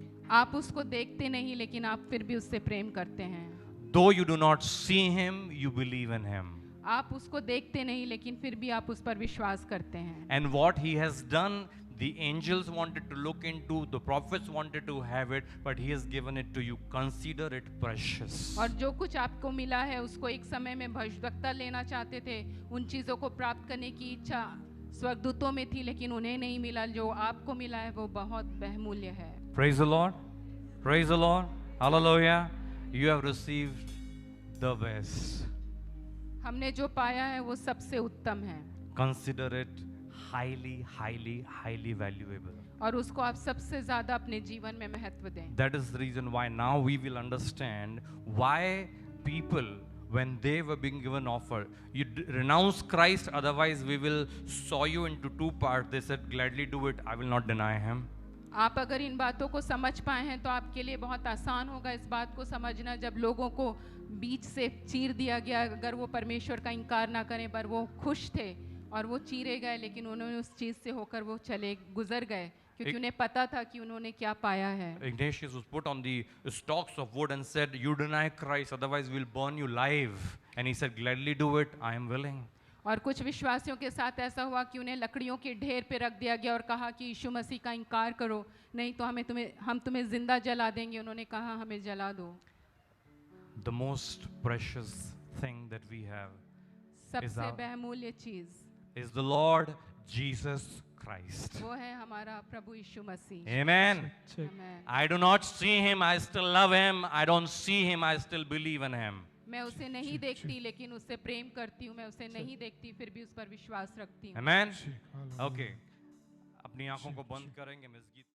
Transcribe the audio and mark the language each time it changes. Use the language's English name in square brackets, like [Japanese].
[Hindi] आप उसको देखते नहीं लेकिन आप फिर भी उससे प्रेम करते हैं। [English] Though you do not see him, you believe in him. [Hindi] आप उसको देखते नहीं लेकिन फिर भी आप उस पर विश्वास करते हैं। [English] And what he has done, the angels wanted to look into, the prophets wanted to have it, but he has given it to you. Consider it precious. [Hindi] और जो कुछ आपको मिला है उसको एक समय में भविष्यद्वक्ता लेना चाहते थे, उन चीजों को प्राप्त करने की इच्छा स्वर्गदूतों में थी लेकिन उन्हें नहीं मिला। जो आपको मिला है वो बहुत बहुमूल्य है। [English] Praise the Lord. Praise the Lord. Hallelujah. You have received the best. [Hindi] हमने जो पाया है वो सबसे उत्तम है। [English] Consider it highly, highly, highly valuable. [Hindi] और उसको आप सबसे ज्यादा अपने जीवन में महत्व दें। [English] That is the reason why now we will understand why people, when they were being given offer, you renounce Christ, otherwise we will saw you into two parts. They said, gladly do it, I will not deny him. [Hindi] आप अगर इन बातों को समझ पाए हैं तो आपके लिए बहुत आसान होगा इस बात को समझना, जब लोगों को बीच से चीर दिया गया, अगर वो परमेश्वर का इनकार ना करें, पर वो खुश थे और वो चीरे गए, लेकिन उन्होंने उस चीज से होकर वो गुजर गए, क्योंकि उन्हें पता था कि उन्होंने क्या पाया है। [English] Ignatius was put on the stalks of wood and said, you deny Christ, otherwise we'll burn you alive. And he said, gladly do it, I am willing. [Hindi] और कुछ विश्वासियों के साथ ऐसा हुआ कि उन्हें लकड़ियों के ढेर पे रख दिया गया और कहा कि यीशु मसीह का इनकार करो, नहीं तो हम तुम्हें जिंदा जला देंगे। उन्होंने कहा हमें जला दो। [English] the most precious thing that we have [Hindi] सबसे [English] our- [Hindi] बहुमूल्य चीज [English] is the Lord Jesus Christ. [Hindi] वो है हमारा प्रभु यीशु मसीह। [English] Amen. [Hindi] Amen. [English] I do not see him, I still love him. I don't see him, I still believe in him. [Hindi] मैं उसे नहीं देखती लेकिन उससे प्रेम करती हूँ, मैं उसे नहीं देखती फिर भी उस पर विश्वास रखती हूँ। [English] Amen. [Hindi] ठीक, हालेलुया। Okay. अपनी आंखों को बंद करेंगे, हम इस गीत